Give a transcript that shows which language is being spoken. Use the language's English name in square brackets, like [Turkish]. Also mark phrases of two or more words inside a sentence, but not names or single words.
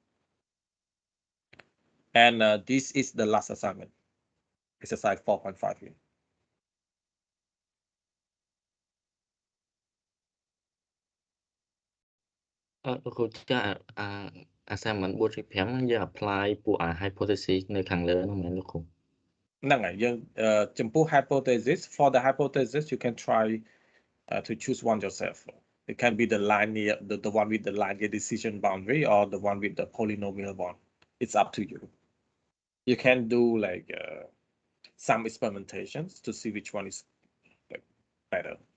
[English] And this is the last assignment, exercise 4.5 here. [Khmer] assignment 4.5 យើង apply ពួក hypothesis នៅខាងលើនោះមែនលោកគ្រូ ហ្នឹងហើយយើងចំពោះ [English] hypothesis for the hypothesis you can try to choose one yourself. It can be the linear, the one with the linear decision boundary or the one with the polynomial one. It's up to you. You can do like some experimentations to see which one is like better.